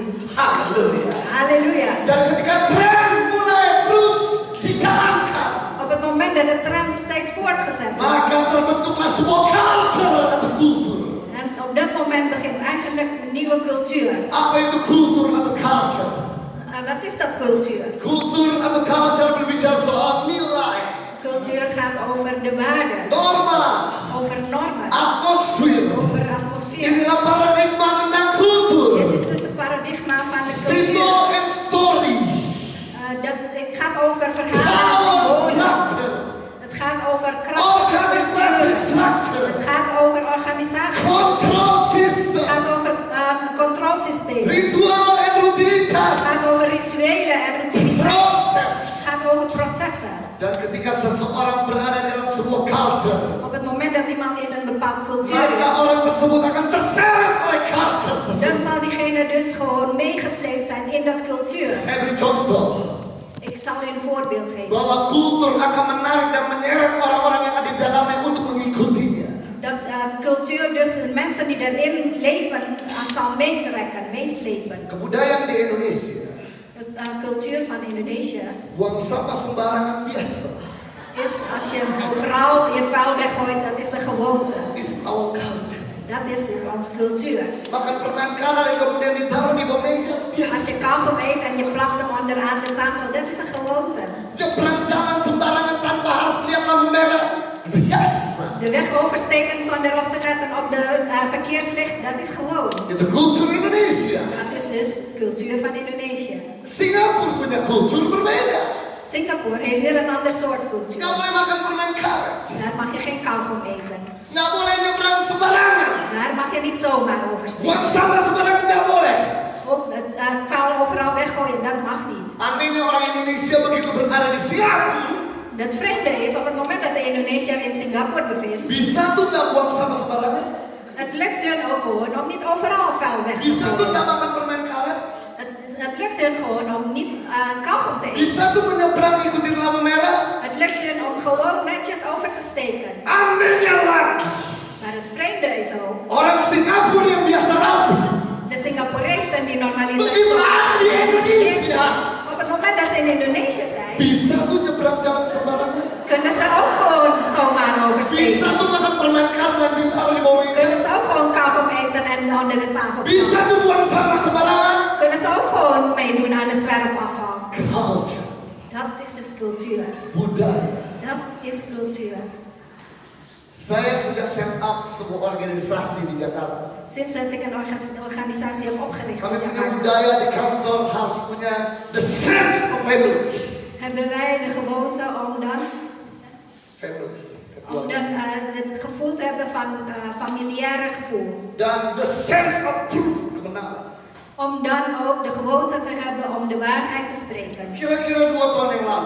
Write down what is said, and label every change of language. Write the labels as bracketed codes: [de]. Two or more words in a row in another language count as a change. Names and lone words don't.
[id] Haleluya. [nl] Halleluja. [id] Dan ketika tren mulai terus dijalankan, [nl] Op het moment dat de trend steeds voortgezet wordt. [id] maka terbentuklah sebuah culture atau kultur. [nl] En op dat moment begint eigenlijk een nieuwe cultuur. [id] Apa itu kultur atau culture? [nl] Wat is dat cultuur? [id] Kultur atau culture berbicara soal nilai, [nl] Cultuur gaat over de waarden, [id] norma, [nl] over normen, [id] atmosfer. [nl] over atmosfeer. [id] Inilah paradigma tentang kultur. [nl] Dit is dus het paradigma van de cultuur. [en] Symbol and story. [nl] Het gaat over verhalen en [en] Power [nl] symbolen. [en] structure. [nl] Het gaat over krachtige [id] Organisasi [nl] structuren. [en] structure. [nl] Het gaat over organisatie. [en] Control [nl] Het [en] system. [nl] gaat over controlesysteem. [id] Ritual en rutinitas. [nl] Het gaat over rituelen en rutinitas. [id] Proses. [nl] Het gaat over processen. [id] Dan ketika seseorang berada dalam sebuah culture, [nl] Op het moment dat iemand in een bepaald cultuur [id] maka [nl] is, [id] orang tersebut akan terseret oleh culture [nl] dan [id] tersebut. [nl] zal diegene dus gewoon meegesleept zijn in dat cultuur. [id] Saya beri contoh [nl] Ik zal u een voorbeeld geven. [id] bahwa kultur akan menarik dan menyeret orang-orang yang ada di dalamnya untuk mengikutinya. [nl] Dat cultuur dus de mensen die erin leven zal meetrekken, meeslepen. [id] Kebudayaan di Indonesia, [nl] De cultuur van Indonesië [id] buang sampah sembarangan biasa. [nl] is als je overal je vuil weggooit, dat is een gewoonte. [en] It's our culture. [nl] Dat is dus onze cultuur. [id] Makan permen karet yang kemudian ditaruh di bawah meja [nl] Als je [id] biasa. [nl] kauwgom eet en je plakt hem onderaan de tafel, dat is een gewoonte. [id] Nyebrang jalan sembarangan tanpa harus lihat lampu merah biasa. [nl] De weg oversteken zonder op te letten op de verkeerslicht, dat is gewoon. [id] Itu kultur Indonesia. [nl] Dat is dus cultuur van Indonesië. [id] Singapura punya kultur berbeda. [nl] Singapore heeft weer een ander soort cultuur. [id] Nggak boleh makan permen karet. [nl] Daar mag je geen kauwgom eten. [id] Nggak boleh nyebrang sembarangan. [nl] Daar mag je niet zomaar oversteken. [id] Buang sampah sembarangan nggak boleh. [nl] Op het vuil overal weggooien, dat mag niet. [id] Anehnya orang Indonesia begitu berada di Singapura, [nl] Het vreemde is, op het moment dat de Indonesiër in Singapore bevindt, [id] bisa tuh nggak buang sampah sembarangan. [nl] het lukt hun ook gewoon om niet overal vuil weg te [id] Bisa tuh [nl] gooien. [id] nggak makan permen karet. [nl] Het lukt hun gewoon om niet kauwgom te eten. [id] Bisa tuh menyeberang ikutin lampu merah. [nl] Het lukt hun om gewoon netjes over te steken. [id] Anehnya lagi, [nl] Maar het vreemde is ook, [id] orang Singapura yang biasa rapi, [nl] de Singaporezen die normaliter [id] begitu ada di Indonesia, [nl] op het moment dat ze in Indonesië zijn, [id] bisa tuh nyebrang jalan sembarangan. [nl] kunnen ze ook gewoon zomaar [id] Bisa [nl] oversteken. [id] tuh makan permen karet dan ditaruh di bawah meja. [nl] Kunnen ze ook gewoon kauwgom eten en onder de tafel [id] Bisa [nl] plakken. [id] tuh buang sampah sembarangan. [nl] Kunnen ze ook gewoon meedoen aan de zwerfafval. [id] Culture, [nl] Dat is dus cultuur. [id] budaya. [nl] Dat is cultuur. [id] Saya sejak [en] set up [id] sebuah organisasi di Jakarta. [nl] Sinds dat ik een organisatie heb opgericht [id] Kami [nl] in [id] punya [nl] Jakarta, [id] budaya di kantor harus punya [en] the sense of family. [nl] hebben wij de gewoonte om dan [id] Family. [nl] het gevoel te hebben van familiaire gevoel. [id] Dan [en] the sense of truth, [id] kebenaran. [nl] Om dan ook de gewoonte te hebben om de waarheid te spreken. [id] Kira-kira 2 tahun yang lalu,